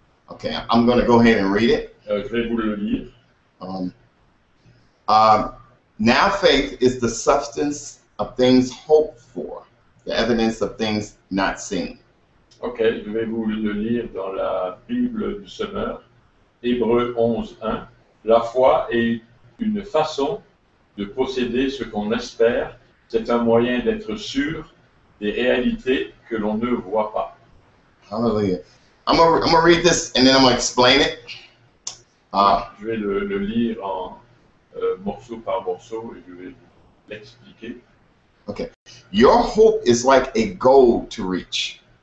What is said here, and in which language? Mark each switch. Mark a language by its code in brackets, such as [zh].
[en] Okay, I'm going to go ahead and read it. [fr] Je vais vous le lire. [en] Now faith is the substance of things hoped for, the evidence of things not seen. [fr] Ok, je vais vous le lire dans la Bible du Semeur. Hébreux 11:1. La foi est une façon de posséder ce qu'on espère. C'est un moyen d'être sûr des réalités que l'on ne voit pas. [en] Hallelujah. I'm gonna read this and then I'm gonna explain it. [fr] Je vais le lire en morceau par morceau et je vais l'expliquer. [en] Okay. Your hope is like a goal to reach.